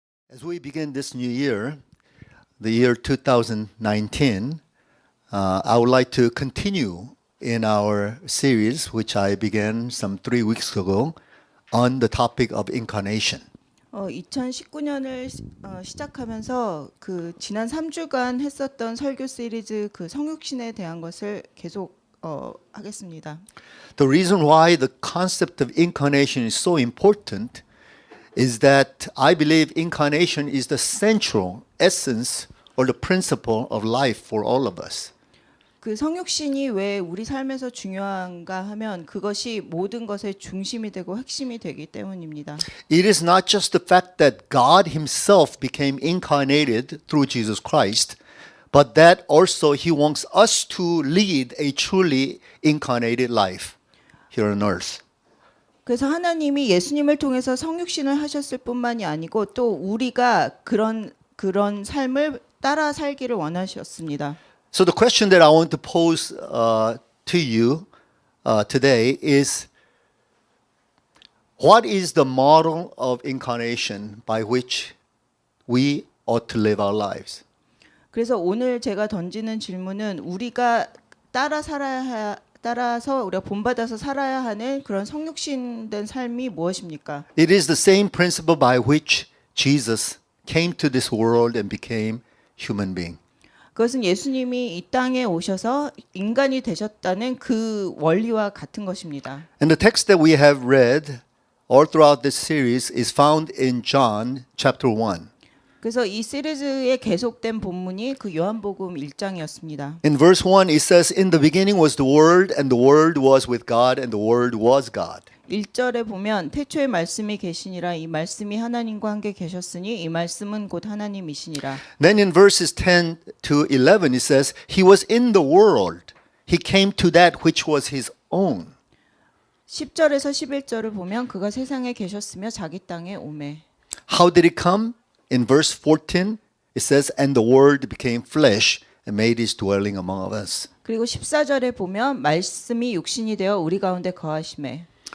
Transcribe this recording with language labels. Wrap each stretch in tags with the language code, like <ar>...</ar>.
<en>As we begin this new year, the year 2019, I would like to continue in our series, which I began some 3 weeks ago, on the topic of incarnation.</en> <ko>2019년을 시작하면서 그 지난 3주간 했었던 설교 시리즈 그 성육신에 대한 것을 계속 하겠습니다.</ko> <en>The reason why the concept of incarnation is so important is that I believe incarnation is the central essence or the principle of life for all of us.</en> <ko>그 성육신이 왜 우리 삶에서 중요한가 하면 그것이 모든 것의 중심이 되고 핵심이 되기 때문입니다.</ko> <en>It is not just the fact that God himself became incarnated through Jesus Christ, but that also he wants us to lead a truly incarnated life here on earth.</en> <ko>그래서 하나님이 예수님을 통해서 성육신을 하셨을 뿐만이 아니고 또 우리가 그런 삶을 따라 살기를 원하셨습니다.</ko> <en>So the question that I want to pose to you today is, what is the model of incarnation by which we ought to live our lives?</en> <ko>그래서 오늘 제가 던지는 질문은 우리가 따라서 우리가 본받아서 살아야 하는 그런 성육신된 삶이 무엇입니까?</ko> <en>It is the same principle by which Jesus came to this world and became human being.</en> <ko>그것은 예수님이 이 땅에 오셔서 인간이 되셨다는 그 원리와 같은 것입니다.</ko> <en>And the text that we have read all throughout this series is found in John chapter 1.</en> <ko>그래서 이 시리즈의 계속된 본문이 그 요한복음 1장이었습니다.</ko> <en>In verse 1 it says, In the beginning was the Word, and the Word was with God, and the Word was God.</en> <ko>1절에 보면 태초에 말씀이 계시니라 이 말씀이 하나님과 함께 계셨으니 이 말씀은 곧 하나님이시니라.</ko> <en>Then in verses 10 to 11 it says, He was in the world. He came to that which was His own.</en> <ko>10절에서 11절을 보면 그가 세상에 계셨으며 자기 땅에 오매.</ko> <en>How did He come? In verse 14 it says, And the Word became flesh and made His dwelling among us.</en> <ko>그리고 14절에 보면 말씀이 육신이 되어 우리 가운데 거하심에.</ko>